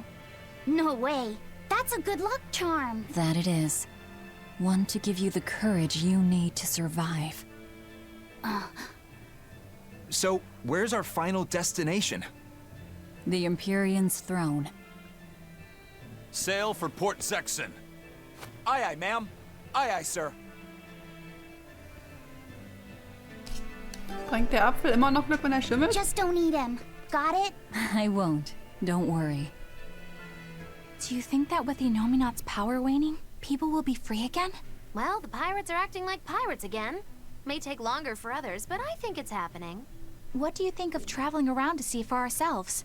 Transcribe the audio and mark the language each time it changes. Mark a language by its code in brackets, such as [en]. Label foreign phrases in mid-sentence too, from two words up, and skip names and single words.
[en] No way. That's a good luck charm. That it is. One to give you the courage you need to survive. So, where's our final destination? The Empyrean's throne. Sail for Port Zexon. Aye, aye, ma'am. Aye, aye, sir. [de] Bringt der Apfel immer noch Glück, wenn er schimmelt? [en] Just don't eat him. Got it? I won't. Don't worry. Do you think that with ingame-sound's power waning, people will be free again? Well, the pirates are acting like pirates again. May take longer for others, but I think it's happening. What do you think of traveling around to see for ourselves?